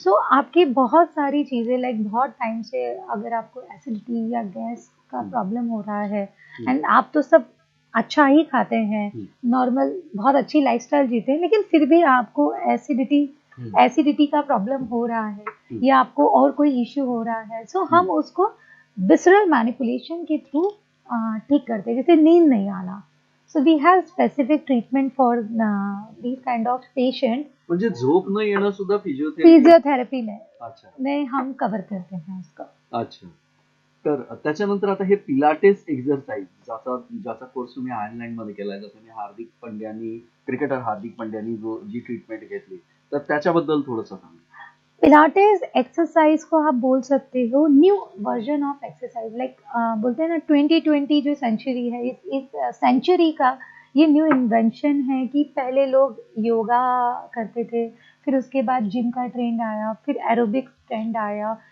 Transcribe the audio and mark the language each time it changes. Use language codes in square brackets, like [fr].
[hi] सो आपकी बहुत सारी चीज़ें, लाइक बहुत टाइम से अगर आपको एसिडिटी या गैस का प्रॉब्लम हो रहा है, एंड आप तो सब अच्छा ही खाते हैं, नॉर्मल बहुत अच्छी लाइफस्टाइल जीते हैं, लेकिन फिर भी आपको एसिडिटी का प्रॉब्लम हो रहा है या आपको और कोई इश्यू हो रहा है, सो हम उसको विसरल मैनिपुलेशन के थ्रू ठीक करते हैं। जैसे नींद नहीं आना, [en] So we have specific treatment for these kind of patient. [mr] म्हणजे झोप न येणं सुद्धा फिजिओथेरपी? [hi] फिजियोथेरेपी में अच्छा. में हम कवर करते हैं उसको। अच्छा. [mr] तर त्याच्यानंतर आता हे पिलाटेस एक्सरसाइज ज्याचा कोर्स तुम्ही आयर्लंड मध्ये केलाय, जसं मी क्रिकेटर हार्दिक पंड्यानी जी ट्रीटमेंट घेतली, तर त्याच्याबद्दल थोडंसं सांगा. [hi] पिलाटेस एक्सरसाइज को आप बोल सकते हो new version of exercise, like बोलते हैं ना 2020 जो सेंचुरी है, इस सेंचुरी का ये न्यू इन्वेंशन है कि पहले लोग योगा करते थे, फिर उसके बाद जिम का ट्रेंड आया, फिर एरोबिक्स ट्रेंड आया।